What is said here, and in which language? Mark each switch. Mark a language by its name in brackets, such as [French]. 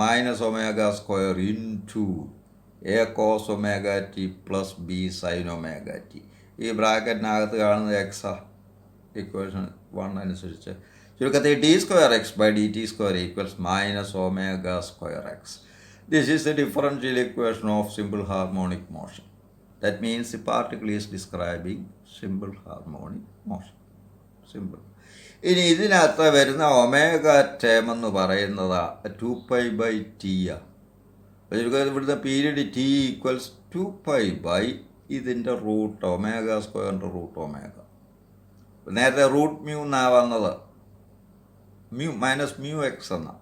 [Malayalam] Minus omega square into A cos omega T plus B sine omega T. ഈ ബ്രാക്കറ്റിനകത്ത് കാണുന്നത് എക്സാ, equation 1 അനുസരിച്ച്. ചുരുക്കത്തിൽ D square X by D T square equals minus omega square X. [English] This is the differential equation of simple harmonic motion. That means the particle is describing simple harmonic motion. Simple. [Malayalam] ഇനി ഇതിനകത്ത് വരുന്ന omega term എന്ന് പറയുന്നത് 2 pi by T ആണ്. ഇവിടുത്തെ period T equals 2 pi by ഇതിൻ്റെ root omega സ്ക്വയറിൻ്റെ root omega. നേരത്തെ റൂട്ട് മ്യൂ എന്നാണ് വന്നത്, മ്യൂ മൈനസ് മ്യൂ എക്സ് എന്ന.